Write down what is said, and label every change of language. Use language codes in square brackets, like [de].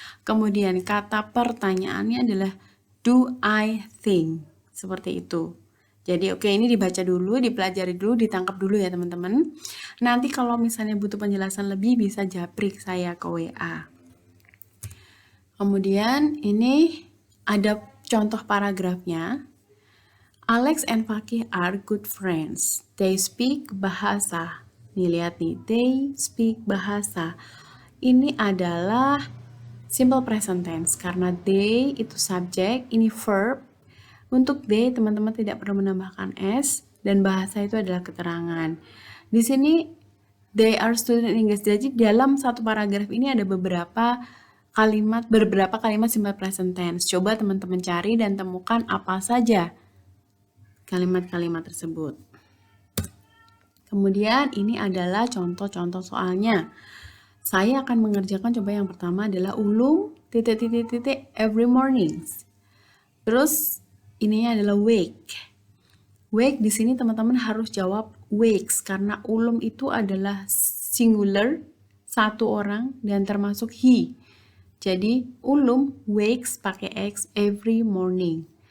[id] Kemudian kata pertanyaannya adalah [en] do I think? [id] Seperti itu. Jadi oke, ini dibaca dulu, dipelajari dulu, ditangkap dulu ya teman-teman. Nanti kalau misalnya butuh penjelasan lebih bisa japrik saya ke WA. Kemudian ini ada contoh paragrafnya. [en] Alex and Fakih are good friends. They speak bahasa. [id] Nih lihat nih, [en] they speak bahasa. [id] Ini adalah simple present tense karena they itu subjek, ini verb. Untuk they teman-teman tidak perlu menambahkan s dan bahasa itu adalah keterangan. Di sini [en] they are student English. [id] Jadi dalam satu paragraf ini ada beberapa kalimat simple present tense. Coba teman-teman cari dan temukan apa saja kalimat-kalimat tersebut. Kemudian ini adalah contoh-contoh soalnya. Saya akan mengerjakan coba yang pertama adalah ulum ... [en] every mornings. [id] Terus ini adalah wake. Wake di sini teman-teman harus jawab wakes karena ulum itu adalah singular, satu orang dan termasuk he. Jadi ulum wakes pakai x [en] every morning.